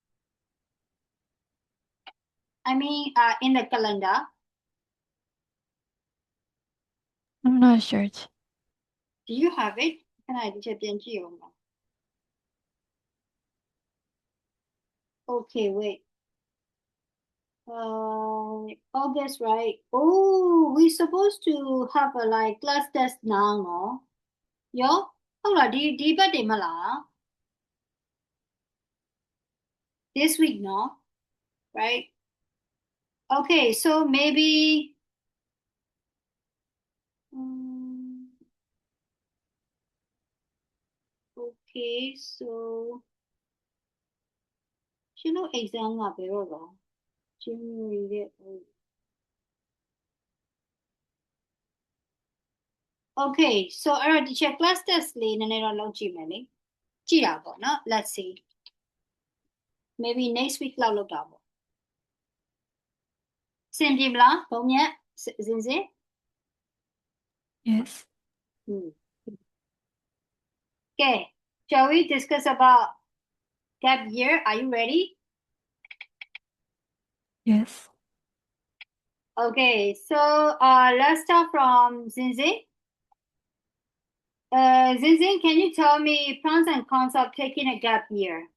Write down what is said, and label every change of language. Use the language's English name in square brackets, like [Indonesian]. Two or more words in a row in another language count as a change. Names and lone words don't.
[English] I mean, in the calendar. I'm not sure. Do you have it? [Chinese] 看来这边就有吗 [English] Okay, wait. August, right? Oh, we supposed to have a like class test now, no? [Burmese] Yo, ဟုတ်လားဒီဘက်တွေမလား [English] This week, no? Right? Okay, so maybe okay, so you know exam [Burmese] ကဘယ်တော့လဲ January တဲ့ [English] Okay so [Burmese] အဲ့တော့ဒီချက် [English] class test [Burmese] လေးနည်းနည်းတော့လုပ်ကြည့်မယ်လေကြည့်တာပေါ့နော် [English] let's see maybe next week [Burmese] လောက်လုပ်တာပေါ့အဆင်ပြေမလားဘုံမြတ်စင်စင် [English] Yes. Okay shall we discuss about gap year are you ready Yes. okay so let's start from Zinzi Zinzin, can you tell me pros and cons of taking a gap year?